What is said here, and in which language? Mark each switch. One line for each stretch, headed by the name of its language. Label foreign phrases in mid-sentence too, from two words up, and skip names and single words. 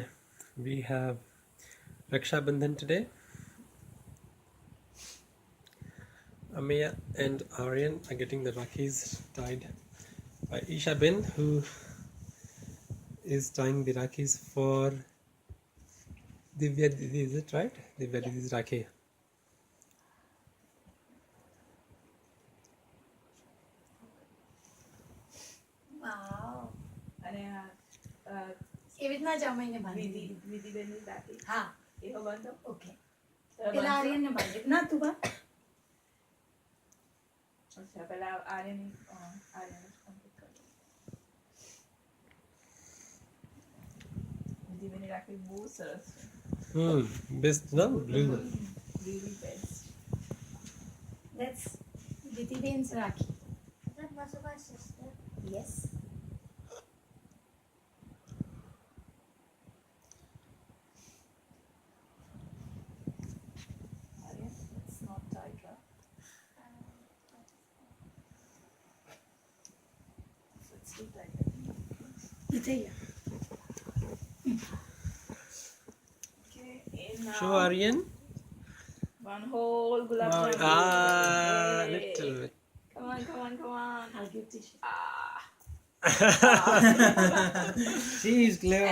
English: We have Raksha Bandhan today. Ameya and Aryan are getting the Rakis tied by Isha Bin, who is tying the Rakis for Divya Didi, is it right? Divya Didi's Rakhi. વાવ
Gujarati: અને એવી રીતના જ અમે એને બાંધી વિધિ દીધી. વિધિબેનની દાટી હા એવો બાંધો
English: ઓકે
Gujarati: તો પેલા બાંધો. આર્યનને બાંધી ના તું બાંધ. અચ્છા પેલા આર્યન આર્યન કમ્પ્લીટ કરો વિધિબેનની રાખડી બહુ સરસ છે
English: Best, no? Blue. really best That's Vidhiben's Rakhi. That was my sister. Yes.
Gujarati: આર્યન it's not tight right it's too tight એ થઈ ગયા.
English: okay and now Show Aryan. one whole gulab jamun Ah, Yay. little bit. come on I'll give tissue. She is clever.